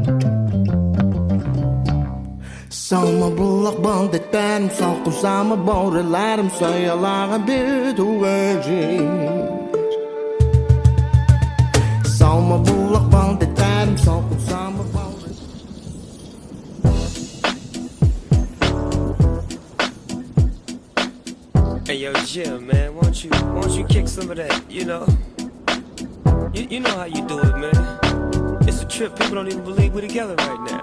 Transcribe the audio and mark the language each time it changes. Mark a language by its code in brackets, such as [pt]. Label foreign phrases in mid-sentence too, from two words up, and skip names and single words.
[kk] Салма бұлақ балдай тәнім, салқын самы баурайларым, саялаған бір туған жер, салма бұлақ балдай тәнім, салқын самы баурайларым. [en] Hey yo, Jim, man, won't you kick some of that? You know how you do it, man. It's a trip. People don't even believe we're together right now.